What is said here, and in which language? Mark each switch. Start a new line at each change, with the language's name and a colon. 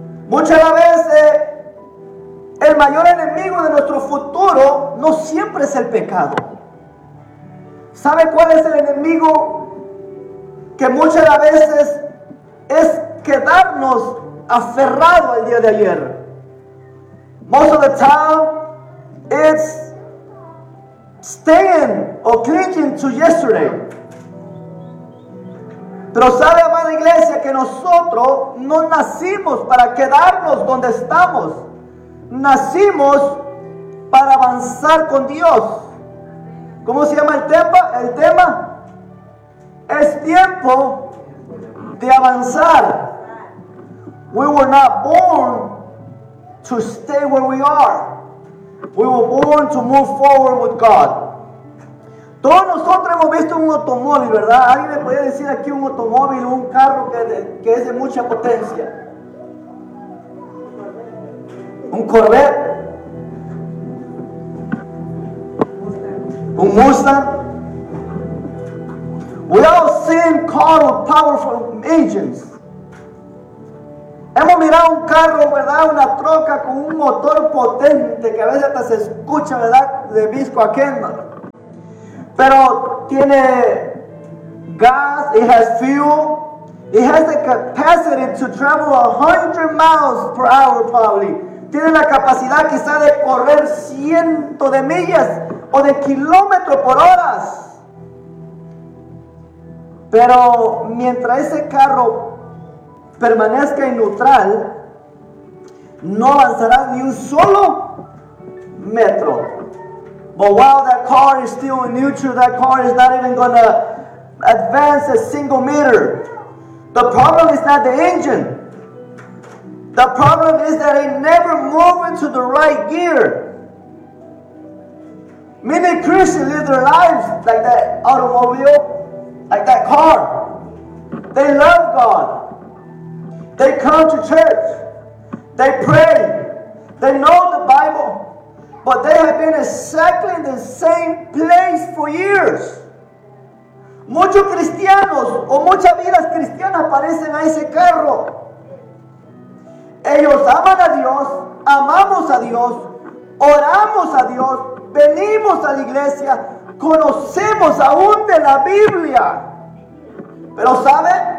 Spanish: Muchas veces, el mayor enemigo de nuestro futuro no siempre es el pecado. ¿Sabe cuál es el enemigo? Que muchas veces es quedarnos aferrado al día de ayer.
English: Most of the time, it's staying or clinging to yesterday.
Spanish: Pero sabe, amada iglesia, que nosotros no nacimos para quedarnos donde estamos. Nacimos para avanzar con Dios. ¿Cómo se llama el tema? El tema es tiempo de avanzar.
English: We were not born to stay where we are. We were born to move forward with God.
Spanish: Todos nosotros hemos visto un automóvil, ¿verdad? ¿Alguien me podría decir aquí un automóvil o un carro que es de mucha potencia? ¿Un Corvette?
English: ¿Un Mustang? We all seen cars with powerful engines.
Spanish: Hemos mirado un carro, ¿verdad? Una troca con un motor potente que a veces hasta se escucha, ¿verdad? De visco a quema. Pero tiene gas,
English: it has fuel, it has the capacity to travel 100 miles per hour probably.
Spanish: Tiene la capacidad quizá de correr cientos de millas o de kilómetros por horas. Pero mientras ese carro permanezca en neutral, no avanzará ni un solo metro.
English: But while that car is still in neutral, that car is not even going to advance a single meter. The problem is not the engine. The problem is that it never moves into the right gear. Many Christians live their lives like that automobile, like that car. They love God. They come to church. They pray. They know the Bible. But they have been exactly in the same place for years.
Spanish: Muchos cristianos o muchas vidas cristianas parecen a ese carro. Ellos aman a Dios, amamos a Dios, oramos a Dios, venimos a la iglesia, conocemos aún de la Biblia. Pero ¿sabe?